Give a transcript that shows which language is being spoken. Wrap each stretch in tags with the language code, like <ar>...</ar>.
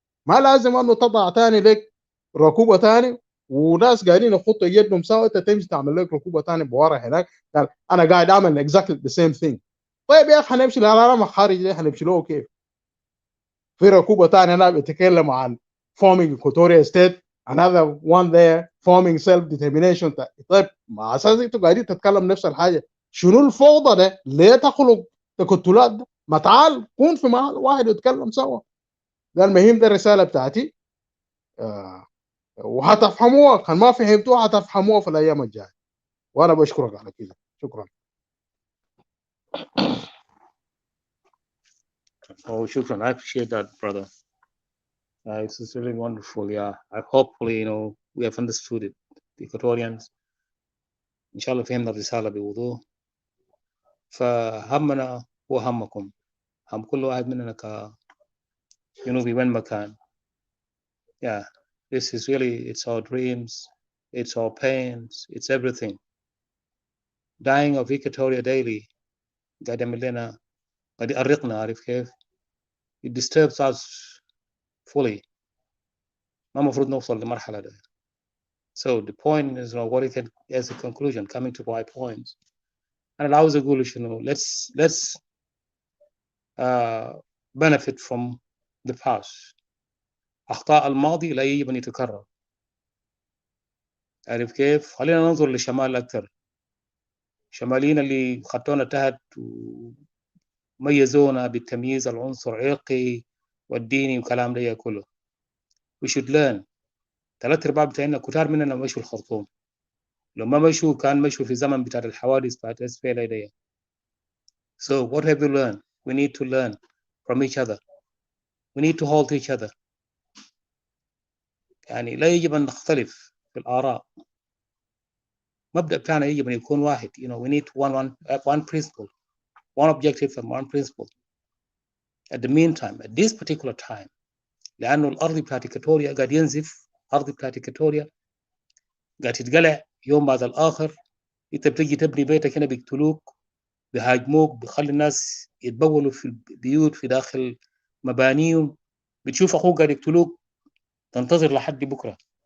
<ar>ما لازم انه تضع ثاني لك ركوبه ثاني وناس قاعدين يخطوا يدهم سوا انت تمشي تعمل لك ركوبه ثاني بورا هناك. انا قاعد اعمل</ar> <en>اكزاكتلي ذا سيم ثينج.</en> <ar>طيب يا اخي هنمشي للعالم الخارجي ده هنمشي له كيف؟ في ركوبه ثانيه انا بتكلم عن</ar> <en>Forming Equatoria state another one there forming self-determination.</en> <ar>طيب مع أساس أنتوا قاعدين تتكلم نفس الحاجة، شنو الفوضى ده؟ ليه تخلق تكتلات ده؟ ما تعال كون في محل واحد يتكلم سوا. ده المهم، ده الرسالة بتاعتي. وهتفهموها، كان ما فهمتوها هتفهموها في الأيام الجاية. وأنا بشكرك على كده. شكرا.</ar> <en>Oh, shukran. I appreciate that, brother. It's really wonderful. Yeah, I hopefully, we have understood it. The Equatorians, inshallah,</en> <ar>فهمنا الرسالة بوضوح. فهمنا هو همكم. هم كل واحد مننا كجنوبي وين ما كان.</ar> <en>Yeah, this is really, it's our dreams, it's our pains, it's everything. Dying of Equatoria daily</en> <ar>قاعد يعمل لنا، قاعد يأرقنا، عارف كيف؟</ar> <en>It disturbs us fully.</en> <ar>ما مفروض نوصل لمرحلة ده.</ar> <en>So the point is, what it can, as a conclusion, coming to my points.</en> <ar>أنا اللي عاوز أقوله شنو،</ar> <en>let's benefit from the past.</en> <ar>أخطاء الماضي لا يجب أن يتكرر. عارف كيف؟ خلينا ننظر للشمال أكثر. شماليين اللي خدونا تحت وميزونا بالتمييز العنصر العرقي والديني وكلام ده كله.</ar> <en>We should learn.</en> <ar>3/4 بتاعنا كتار مننا مشوا الخرطوم. لو ما مشوا كان مشوا في زمن بتاع الحوادث بتاعت SPLA دي.</ar> <en>So what have we learned? We need to learn from each other. We need to hold each other.</en> <ar>يعني لا يجب أن نختلف في الآراء. مبدأ بتاعنا يجب أن يكون واحد.</ar> <en>We need one principle, one objective and one principle. At the meantime, at this particular time,</en> <ar>لأنه الأرض بتاعت إكواتوريا قاعد ينزف، أرض بتاعت إكواتوريا قاعد تتقلع يوم بعد الآخر. أنت بتجي تبني بيتك هنا بيقتلوك، بيهاجموك، بيخلي الناس يتبولوا في البيوت في داخل مبانيهم، بتشوف أخوك قاعد يقتلوك، تنتظر لحد بكرة.</ar>